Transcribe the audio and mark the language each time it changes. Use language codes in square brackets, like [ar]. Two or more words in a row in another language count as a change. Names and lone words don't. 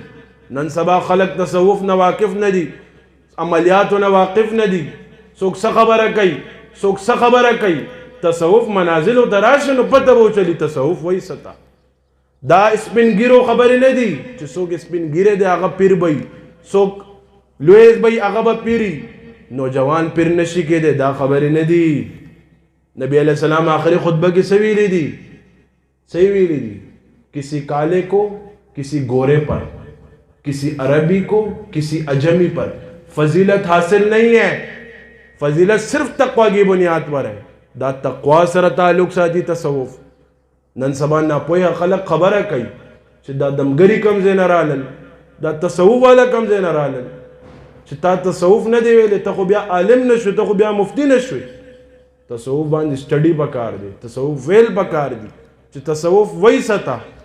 [ps] نن سبا خلک تصوف نه واقف نه دي، عملیاتو نه واقف نه دي، څوک څه خبره کوي، څوک څه خبره کوي. تصوف منازلو ته راشه نو پته به وچلي تصوف وایي څه ته. دا سپین ګیرو خبرې نه دي چې څوک سپین ګیری دی هغه پیر به وي، څوک لوی به هغه به پیري، نوجوان پیر نشي کېدی، دا خبرې نه دي. [ur] نبی علیہ السلام آخری خطبہ کی سوی لی دی، سوی لی دی، کسی کالے کو کسی گورے پر، کسی عربی کو کسی اجمی پر فضیلت حاصل نہیں ہے. فضیلت صرف تقوی کی بنیاد پر ہے. [ps] دا تقوی سره تعلق ساتي تصوف. نن سبا ناپوهه خلق خبره کوي چې دا دمګری کم ځای نه رالل، دا تصوف والا کم ځای نه رالل، چې تا تصوف نه دی ویلی، ته خو بیا عالم نشوې، ته خو بیا مفتی نشوې. تصوف باندې سټډي پکار دی، تصوف ویل پکار دی چې تصوف وایي څه ته.